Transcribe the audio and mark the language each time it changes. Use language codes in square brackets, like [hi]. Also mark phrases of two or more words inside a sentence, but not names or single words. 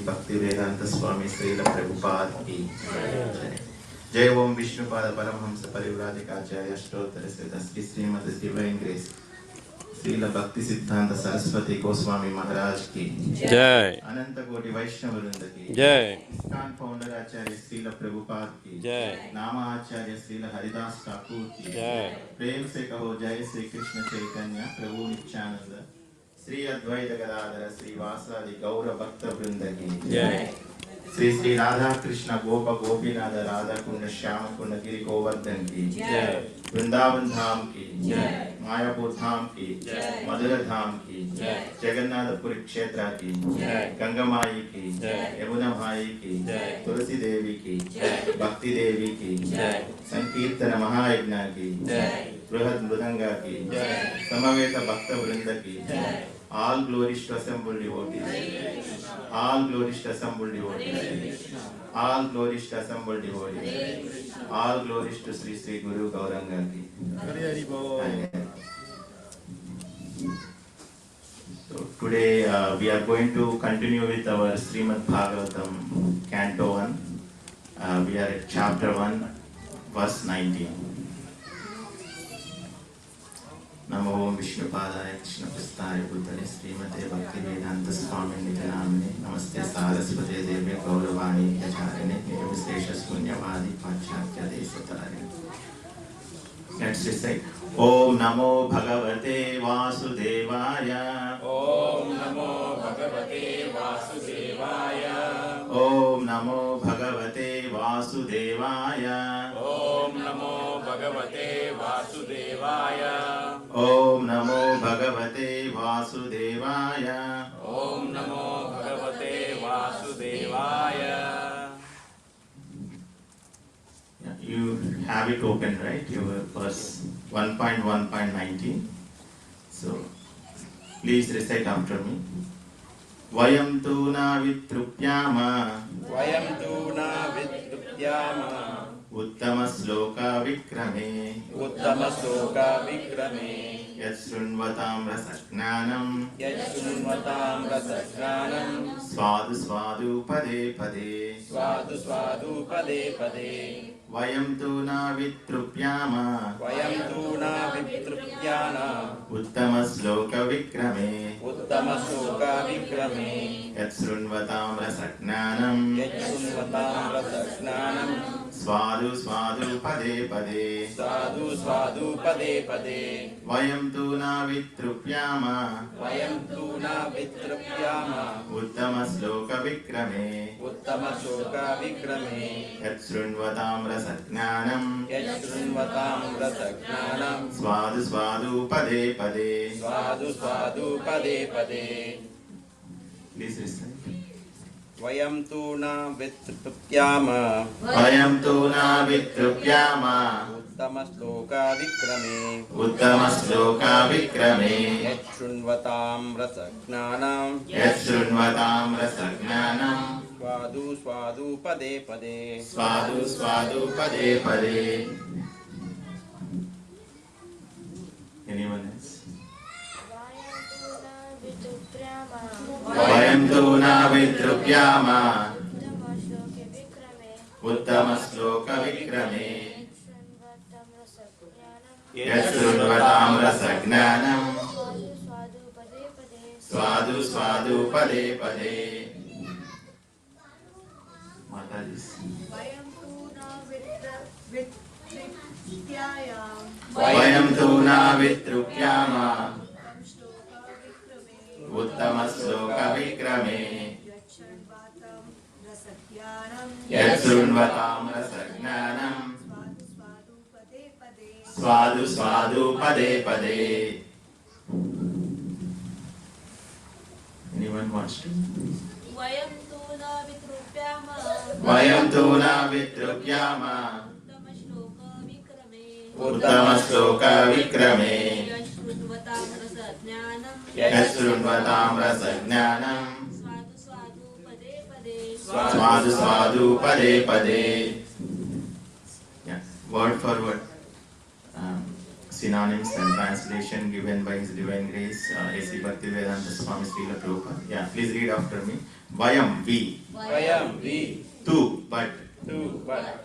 [hi] Bhakti Vedanta Swami Srila Prabhupada Ki Jai Om Vishnupada Paramahamsa Parivrajikacharya Ashtotara Siddhasri Srimati Divine Grace Srila Bhakti Siddhanta Saraswati Goswami Maharaj ki Jai. Ananta Koti Vaishnava Vrinda ki Jai. ISKCON founder Acharya Srila Prabhupada ki Jai. Nama Acharya Srila Haridas Thakur ki Jai. प्रेम से कहो जय श्री कृष्ण चैतन्य प्रभु नित्यानंद श्री अद्वैत गदाधर श्रीवासादि गौर भक्त वृंद की Jai. श्री श्री राधा कृष्ण गोप गोपीनाथ राधा कुंड श्याम कुंड गिरि गोवर्धन की Jai. वृंदावन धाम की जय। मायापुर धाम की जय। मधुर धाम की जय। जगन्नाथपुरी क्षेत्र की जय। गंगा माई की जय। यमुना माई की जय। तुलसी देवी की जय। भक्ति देवी की जय। संकीर्तन महायज्ञ की जय। बृहद मृदंगा की जय। समवेत भक्त वृंद की जय। [en] all glories to assembled devotees, all glories to assembled devotees, all glories to assembled devotees, all glories to Sri Sri Guru Gauranga ki. So today we are going to continue with our Srimad Bhagavatam Canto 1. We are at chapter 1, verse 19. [sa] नमो विष्णुपादाय कृष्णप्रस्थाय भूतले श्रीमते भक्तिवेदांत स्वामी निज नामिने नमस्ते सारस्वते देवे गौरवाणी प्रचारिणे निर्विशेष शून्यवादी पाश्चात्य देशतारिणे. [en] Let's recite. [sa] ॐ नमो भगवते वासुदेवाय. ॐ नमो भगवते वासुदेवाय. ॐ नमो भगवते वासुदेवाय. ॐ नमो भगवते वासुदेवाय. ॐ नमो भगवते वासुदेवाय. ॐ नमो भगवते वासुदेवाय. [en] You have it open, right? Your verse 1.1.19. So, please recite after me. [sa] वयं तु न वितृप्याम वयं तु न वितृप्याम उत्तम श्लोक विक्रमे उत्तम श्लोक विक्रमे यच्छृण्वतां रसज्ञानां यच्छृण्वतां रसज्ञानां स्वादु स्वादु पदे पदे. स्वादु स्वादु पदे पदे. वयं तु न वितृप्याम वयं तु न वितृप्याम उत्तम श्लोक विक्रमे उत्तम श्लोक विक्रमे यच्छृण्वतां रसज्ञानां यच्छृण्वतां रसज्ञानां स्वादु स्वादु पदे पदे. स्वादु स्वादु पदे पदे. वयं तु न वितृप्याम वयं तु न वितृप्याम उत्तम श्लोक विक्रमे उत्तम श्लोक विक्रमे यच्छृण्वतां रसज्ञानां यच्छृण्वतां रसज्ञानां स्वादु स्वादु पदे पदे. स्वादु स्वादु पदे पदे. [en] Please recite. [sa] वयं तु न वितृप्याम वयं तु न वितृप्याम उत्तम श्लोक विक्रमे उत्तम श्लोक विक्रमे यच्छृण्वतां रसज्ञानां यच्छृण्वतां रसज्ञानां स्वादु स्वादु पदे पदे. स्वादु स्वादु पदे पदे. [en] Anyone else? [sa] वयं तु न वितृप्याम उत्तम श्लोक विक्रमे यच्छृण्वतां रसज्ञानां स्वादु स्वादु पदे पदे. Mataji. वयं तु न वितृप्याम उत्तम श्लोक विक्रमे यच्छृण्वतां रसज्ञानां स्वादु स्वादु पदे पदे. [en] Anyone wants to? [sa] वयं तु न वितृप्याम वयं तु न वितृप्याम उत्तम श्लोक विक्रमे उत्तम श्लोक विक्रमे यच्छृण्वतां रसज्ञानां यच्छृण्वतां रसज्ञानां स्वादु स्वादु पदे पदे. स्वादु स्वादु पदे पदे. [en] Yeah, word for word. Synonyms and translation given by His Divine Grace, A.C. Bhaktivedanta Swami Srila Prabhupada. Yeah, please read after me. Vayam, we. Vayam we. Tu, but. Tu but.